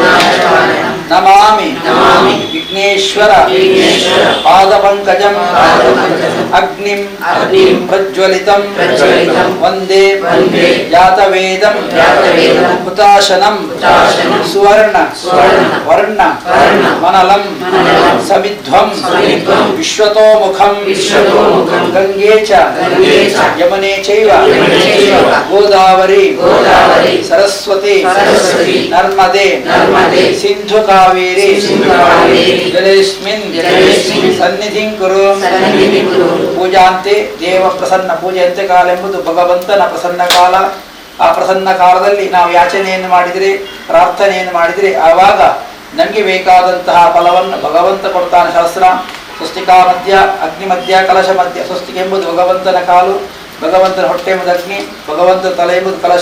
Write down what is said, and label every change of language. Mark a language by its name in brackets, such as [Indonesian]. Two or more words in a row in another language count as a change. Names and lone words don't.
[Sanskrit] नमामि विघ्नेश्वर पादपङ्कजं अग्निं प्रज्वलितं वन्दे जातवेदं हुताशनं सुवर्ण वर्ण मनलं समिध्वं विश्वतोमुखं गंगे च यमुने चैव गोदावरी सरस्वती नर्मदे सिंधु कावेरी जलेस्मिन् सन्निधिं कुरु पूजांते देव प्रसन्न [Kannada] पूಜೆಯಂತೆ ಕಾಲ ಎಂಬುದು ಭಗವಂತನ ಪ್ರಸನ್ನ ಕಾಲ. ಆ ಪ್ರಸನ್ನ ಕಾಲದಲ್ಲಿ ನಾವು ಯಾಚನೆಯನ್ನು ಮಾಡಿದರೆ ಪ್ರಾರ್ಥನೆಯನ್ನು ಮಾಡಿದರೆ ಆವಾಗ ನಮಗೆ ಬೇಕಾದಂತಹ ಫಲವನ್ನು ಭಗವಂತ ಕೊಡ್ತಾನೆ. ಶಾಸ್ತ್ರ ಸ್ವಸ್ತಿಕಾ ಮಧ್ಯ ಅಗ್ನಿ ಮಧ್ಯ ಕಲಶ ಮಧ್ಯ. ಸ್ವಸ್ತಿಕ ಎಂಬುದು ಭಗವಂತನ ಕಾಲು, ಭಗವಂತನ ಹೊಟ್ಟೆ ಎಂಬುದು ಅಗ್ನಿ, ಭಗವಂತನ ತಲೆ ಎಂಬುದು ಕಲಶ.